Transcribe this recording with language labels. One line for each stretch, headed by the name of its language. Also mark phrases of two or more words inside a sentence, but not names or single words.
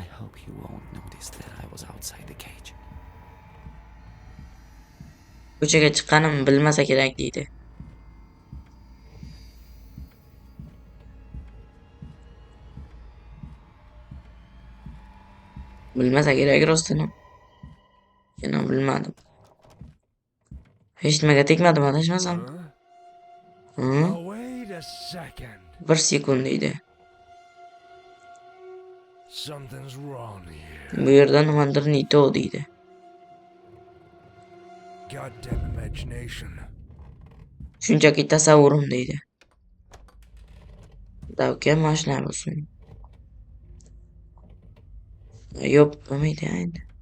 English: hope he won't notice that I was outside the cage.
Uzbek: Ko'chaga chiqqanimni bilmasa kerak deydi. Bilmasa kerak rostini. Men ham bilmadim. Hech nimaga tegmadim adashmasam.
English: Now wait a second.
Uzbek: 1 sekund deydi.
English: Something's wrong here.
Uzbek: Bu yerda nimadir nito deydi.
English: Goddamn imagination.
Uzbek: Shunchaki tasavvurim deydi. Davka mashina bo'lsin. Yo'q, bo'lmaydi endi.